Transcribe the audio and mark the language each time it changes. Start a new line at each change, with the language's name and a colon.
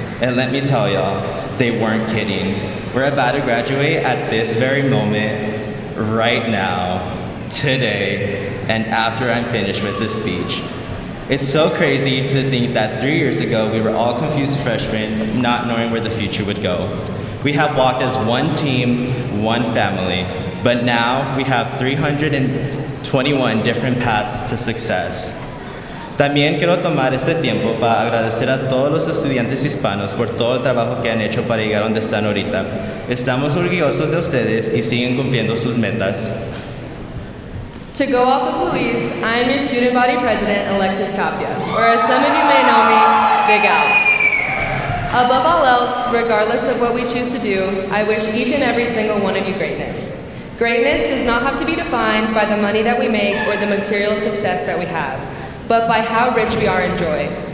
English: And let me tell y'all, they weren't kidding. We're about to graduate at this very moment, right now, today, and after I'm finished with this speech. It's so crazy to think that 3 years ago, we were all confused freshmen, not knowing where the future would go. We have walked as one team, one family, but now we have 321 different paths to success.
Spanish: También quiero tomar este tiempo para agradecer a todos los estudiantes hispanos por todo el trabajo que han hecho para llegar donde están ahorita. Estamos orgullosos de ustedes y siguen cumpliendo sus metas.
English: To go off of Luis, I am your student body president, Alexis Tapia, or as some of you may know me, Big Al. Above all else, regardless of what we choose to do, I wish each and every single one of you greatness. Greatness does not have to be defined by the money that we make or the material success that we have, but by how rich we are in joy.